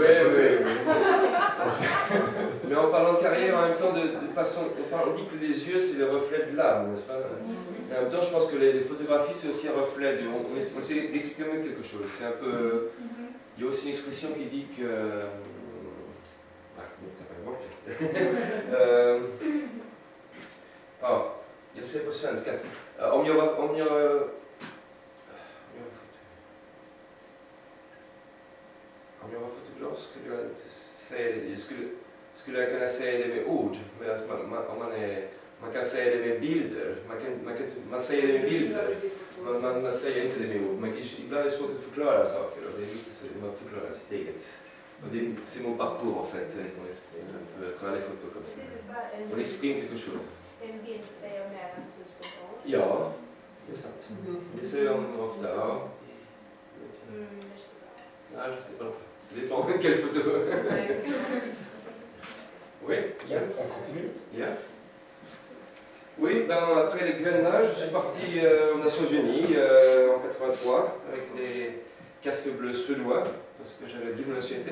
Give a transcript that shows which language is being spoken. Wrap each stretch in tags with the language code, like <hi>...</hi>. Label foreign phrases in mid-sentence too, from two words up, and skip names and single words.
<fr>oui, à côté. Mais en parlant de carrière, en même temps, de façon, on dit que les yeux, c'est le reflet de l'âme, n'est-ce pas? Mais en même temps, je pense que les photographies, c'est aussi un reflet, on essaie d'exprimer quelque chose. C'est un peu... Il y a aussi une expression qui dit que...</fr> <sv>jag säger på svenska. Om jag var fotograf skulle jag inte säga det. Skulle jag kunna säga det med ord, medan man kan säga det med bilder. Man säger det med bilder. Man säger inte det med ord. Ibland är det svårt att förklara saker och det är lite så att man förklarar sitt eget.</sv> <fr>Och c'est mon parcours en fait, qu'on exprime un peu à travers les photos comme ça. On exprime quelque chose.</fr> <sv>En bild säger mer än 1000 ord. Ja, det är sant. Det säger de ofta, ja.</sv> <fr>Ah, je sais pas. Ça dépend de quelle photo. Oui, Jens. On continue? Yeah. Oui, ben, après les grenades, je suis parti aux Nations Unies en 83 avec les casques bleus suédois parce que j'avais double nationalité.</fr>